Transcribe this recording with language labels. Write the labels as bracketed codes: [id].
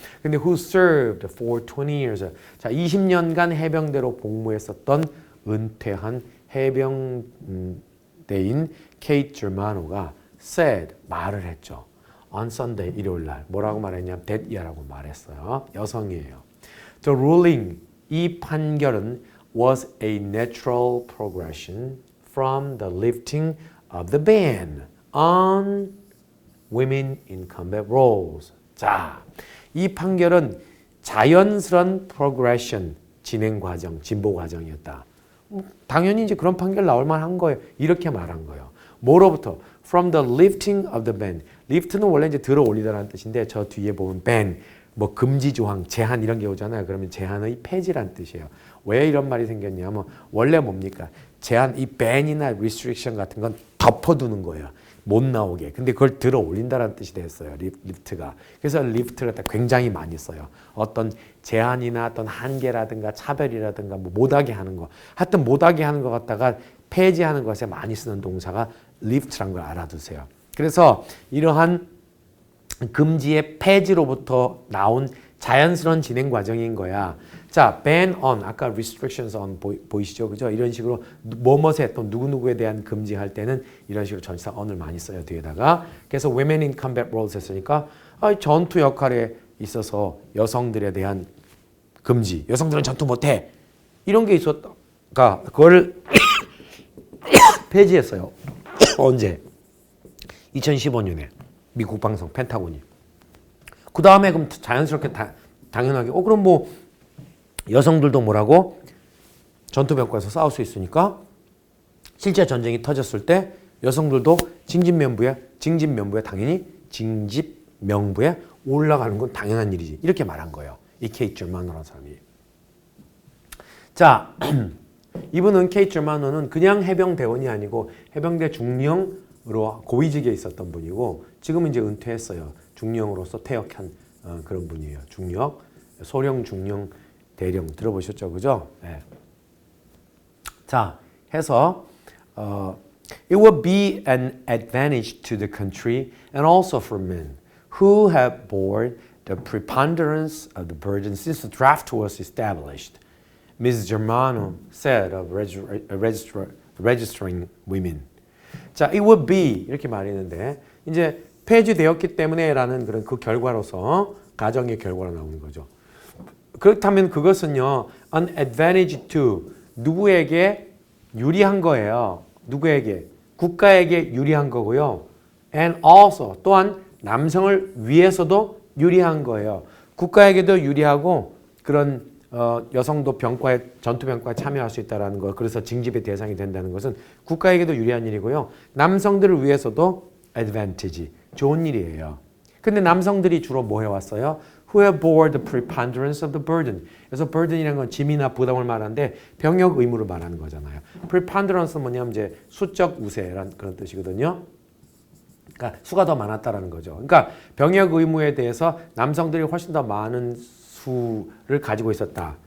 [ko] 근데 [en] who served for 20 years, [ko] 자, 20년간 해병대로 복무했었던 은퇴한 해병대인 케이트 저마노가 said, 말을 했죠. [en] On Sunday, [ko] 일요일날 뭐라고 말했냐면 that이라고 말했어요. 여성이에요. [en] The ruling, [ko] 이 판결은 [en] was a natural progression from the lifting of the ban on women in combat roles. [ko] 자, 이 판결은 자연스러운 progression, 진행 과정, 진보 과정이었다. 당연히 이제 그런 판결 나올 만한 거예요. 이렇게 말한 거예요. 뭐로부터? [en] From the lifting of the ban. [ko] lift는 원래 이제 들어 올리다라는 뜻인데 저 뒤에 보면 ban, 뭐 금지 조항, 제한 이런 게 오잖아요. 그러면 제한의 폐지란 뜻이에요. 왜 이런 말이 생겼냐면 원래 뭡니까? 제한, 이 ban이나 restriction 같은 건 덮어두는 거예요. 못 나오게. 근데 그걸 들어 올린다라는 뜻이 됐어요. 리프트가. 그래서 리프트를 굉장히 많이 써요. 어떤 제한이나 어떤 한계라든가 차별이라든가 뭐 못하게 하는 거. 하여튼 못하게 하는 것 갖다가 폐지하는 것에 많이 쓰는 동사가 리프트라는 걸 알아두세요. 그래서 이러한 금지의 폐지로부터 나온 자연스러운 진행 과정인 거야. 자, ban on, 아까 restrictions on 보이시죠? 그죠? 이런 식으로 뭐뭐에 또 누구누구에 대한 금지할 때는 이런 식으로 전치사 on을 많이 써요, 뒤에다가. 그래서 [en] women in combat roles [ko] 했으니까 전투 역할에 있어서 여성들에 대한 금지, 여성들은 전투 못해. 이런 게 있었다가 그거를 폐지했어요. 언제? 2015년에 미국 방송 펜타곤이. 그 다음에 그럼 자연스럽게 당연하게 그럼 뭐 여성들도 뭐라고 전투병과에서 싸울 수 있으니까 실제 전쟁이 터졌을 때 여성들도 징집명부에 당연히 징집명부에 올라가는 건 당연한 일이지. 이렇게 말한 거예요. 이 케이트 저마노라는 사람이. 자, 이분은 케이트 저마노는 그냥 해병대원이 아니고 해병대 중령으로 고위직에 있었던 분이고 지금은 이제 은퇴했어요. 중령으로서 퇴역한 그런 분이에요. 중령, 소령, 중령, 대령 들어보셨죠, 그죠? 네. [en] 자, 해서 it would be an advantage to the country and also for men who have borne the preponderance of the burden since the draft was established. Ms. Germano said of registering women. [ko] 자, [en] it would be [ko] 이렇게 말했는데 이제 폐지되었기 때문에라는 그런 그 결과로서 가정의 결과로 나오는 거죠. 그렇다면 그것은요, [en] an advantage to [ko] 누구에게 유리한 거예요. 누구에게? 국가에게 유리한 거고요. [en] And also [ko] 또한 남성을 위해서도 유리한 거예요. 국가에게도 유리하고 그런 여성도 병과에 전투병과에 참여할 수 있다라는 거. 그래서 징집의 대상이 된다는 것은 국가에게도 유리한 일이고요. 남성들을 위해서도 advantage, 좋은 일이에요. 근데 남성들이 주로 뭐 해왔어요? [en] who have bore the preponderance of the burden. [ko] 그래서 burden이라는 건 짐이나 부담을 말하는데 병역 의무를 말하는 거잖아요. preponderance는 뭐냐면 이제 수적 우세라는 그런 뜻이거든요. 그러니까 수가 더 많았다라는 거죠. 그러니까 병역 의무에 대해서 남성들이 훨씬 더 많은 수를 가지고 있었다.